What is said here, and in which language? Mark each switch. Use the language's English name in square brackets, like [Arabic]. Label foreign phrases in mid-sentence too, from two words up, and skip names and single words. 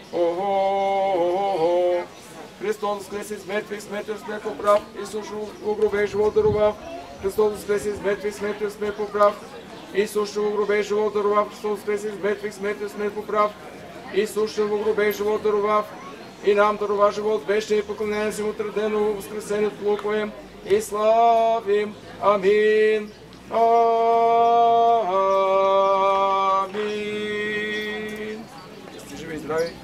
[Church Slavic] Христос воскресе из мертвых, смертью смерть поправ, Исус в гробе живот дарував. Христос воскресе из мертвых, смертью смерть поправ, Исус в гробе живот дарував. Христос воскресе из мертвых, смертью смерть поправ, Исус в гробе живот дарував. И нам дарува живот вечный, и поклоняем се му традено воскресението Твое и славим. Амин. Амин. [Bulgarian] Сте живи и здрави.